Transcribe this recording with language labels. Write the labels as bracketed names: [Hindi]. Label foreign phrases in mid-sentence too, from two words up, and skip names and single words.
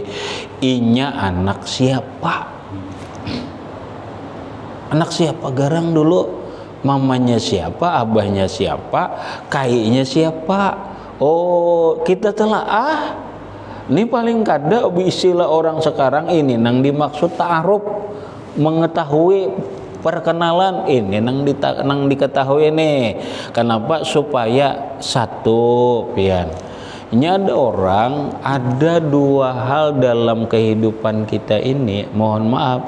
[Banjar] Inya anak siapa? Anak siapa garang dulu? Mamanya siapa? Abahnya siapa? Kainya siapa? [Indonesian] Oh, kita telaah. Ini paling kada istilah orang sekarang ini nang dimaksud ta'aruf, mengetahui perkenalan ini nang diketahui nih. Kenapa? Supaya satu pian. Ini ada orang, ada dua hal dalam kehidupan kita ini, mohon maaf.